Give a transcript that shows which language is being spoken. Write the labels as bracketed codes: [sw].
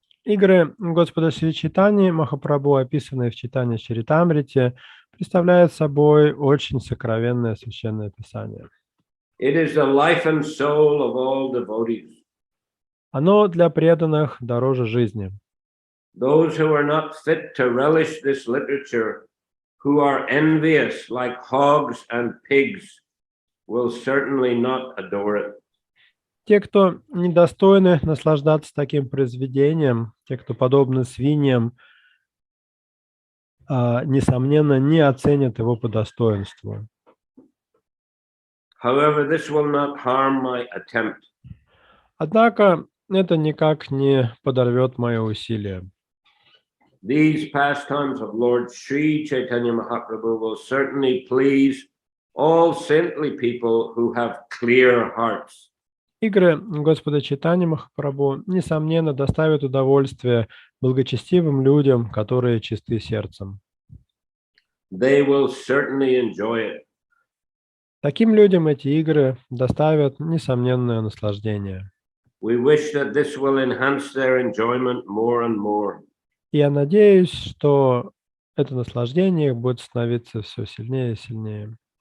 [ru] Игры Господа Шри Чайтаньи Махапрабху, описанные в Чайтаньи Чаритамрите, представляют собой очень сокровенное священное писание. [en] It is the life and soul of all devotees. [ru] Оно для преданных дороже жизни. [en] Those who are not fit to relish this literature, who are envious like hogs and pigs, will certainly not adore it. [ru] Те, кто недостойны наслаждаться таким произведением, те, кто подобны свиньям, несомненно, не оценят его по достоинству. [en] However, this will not harm my attempt. [ru] Однако это никак не подорвет мои усилия. [en] These pastimes of Lord Sri Chaitanya Mahaprabhu will certainly please all saintly people who have clear hearts. [ru] Игры Господа Чайтаньи Махапрабху, несомненно, доставят удовольствие благочестивым людям, которые чисты сердцем. [en] They will certainly enjoy it. [ru] Таким людям эти игры доставят несомненное наслаждение. [en] We wish that this will enhance their enjoyment more and more. [ru] И я надеюсь, что это наслаждение будет становиться все сильнее и сильнее.